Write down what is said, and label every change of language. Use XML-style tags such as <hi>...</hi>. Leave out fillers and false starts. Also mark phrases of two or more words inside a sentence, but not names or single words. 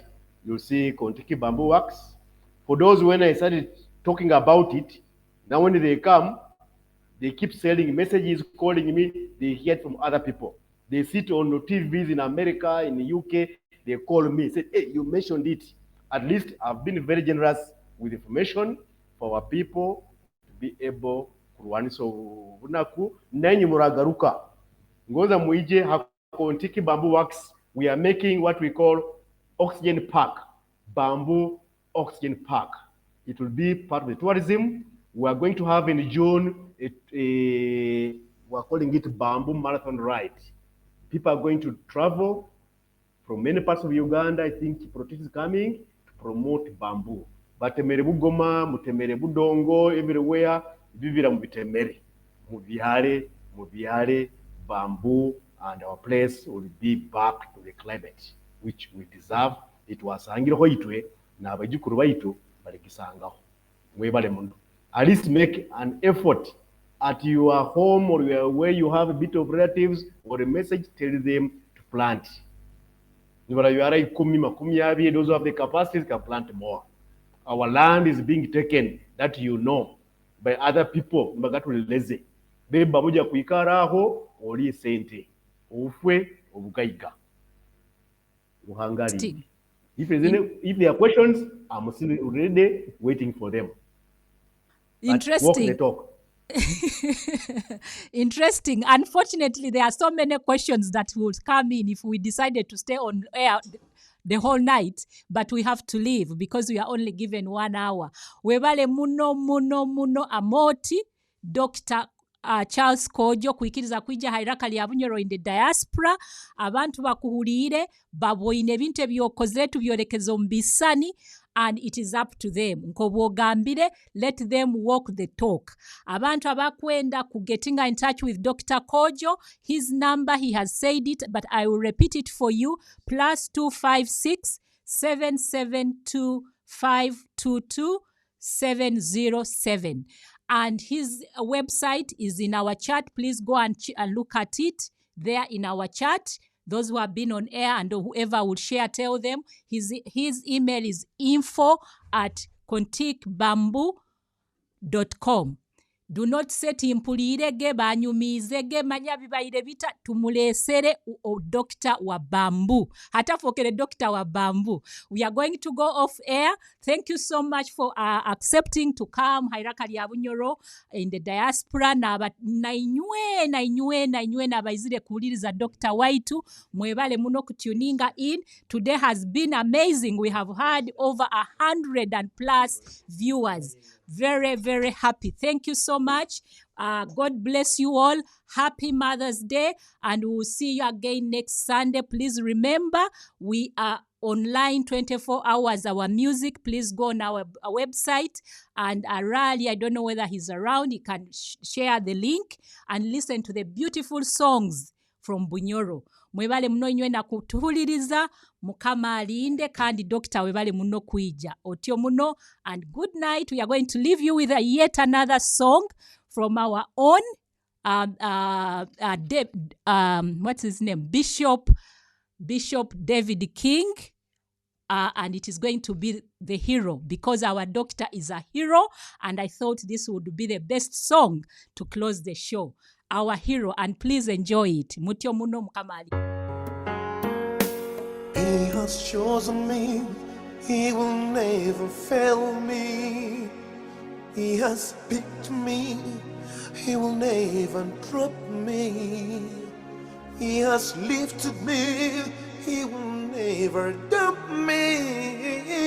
<en>You'll see Kontiki Bamboo Works. For those, when I started talking about it, now when they come, they keep sending messages, calling me. They hear from other people. They sit on the TVs in America, in the UK. They call me, say, "Hey, you mentioned it." At least I've been very generous with information for our people to be able</en> <nyo>kurwaniso bunaku nanyi muragaruka ngoza muije</nyo> <en>Kontiki Bamboo Works. We are making what we call Oxygen Park, Bamboo Oxygen Park. It will be part of the tourism. We are going to have in June we're calling it Bamboo Marathon Ride. People are going to travel from many parts of Uganda. I think Protect is coming to promote bamboo.</en> <nyo>Batemere Bugoma, mutemere Budongo, everywhere. Vivira mubitemere, mubiare,</nyo> <en>bamboo, and our place will be back to the climate which we deserve. It was</en> <nyo>Angiro Hoitwe, n'abajjukulu baitu balekisangaho. Mwebale muno.</nyo> <en>At least make an effort at your home or where you have a bit of relatives or a message, tell them to plant. Those who have the capacities can plant more. Our land is being taken, that you know, by other people. Lazy.</en> <nyo>Beba muja kuikara aho oli sente. Ufwe obugaiga. Uhangari.</nyo> <en>If there are questions, I'm still ready waiting for them. Interesting. Walk the talk. Interesting. Unfortunately, there are so many questions that would come in if we decided to stay on air the whole night, but we have to leave because we are only given 1 hour.</en> <nyo>Webale muno amoti Dr. Charles Kojo kuikiriza kwija hairaka lya Bunyoro</nyo> <en>in the diaspora.</en> <nyo>Abantu bakuhulire baboine ebintu ebyokozere tubyolekezo mbisani,</nyo> <en>and it is up to them. Nkobwogambire, let them walk the talk.</en> <nyo>Abantu abakwenda kugetinga</nyo> <en>in touch with</en> <nyo>Dr.</nyo> <en>Kojo, his number, he has said it, but I will repeat it for you. +256 772 522 707. And his website is in our chat. Please go and look at it there in our chat. Those who have been on air and whoever would share, tell them. His email is info@kontikbamboo.com. Do not set</en> <nyo>impulirege banyumizege manyabibaire bita tumulesere Dr. wa Bamboo. Hata fokere Dr. wa Bamboo.</nyo> <en>We are going to go off air. Thank you so much for accepting to come</en> <nyo>hairaka lya</nyo> <en>Bunyoro in the diaspora.</en> <nyo>Na inywe nabaizire kuuliriza Dr. Waitu. Mwebale muno kutuninga in.</nyo> <en>Today has been amazing. We have had over 100+ viewers. Very, very happy. Thank you so much. God bless you all. Happy Mother's Day. And we will see you again next Sunday. Please remember, we are online 24 hours. Our music, please go on our website. And Arali, I don't know whether he's around. He can share the link and listen to the beautiful songs from Bunyoro.</en> <nyo>Mwebale muno inywe na kutuhuliriza mukama alinde kandi Dr. webale muno kuija otyo muno,</nyo> <en>and good night. We are going to leave you with yet another song from our own what's his name, Bishop David King, and it is going to be The Hero, because our doctor is a hero, and I thought this would be the best song to close the show. Our hero, and please enjoy it.</en> <nyo>Mutyo muno mukamali.</nyo> <en>He has chosen me, he will never fail me. He has picked me, he will never drop me. He has lifted me, he will never dump me.</en>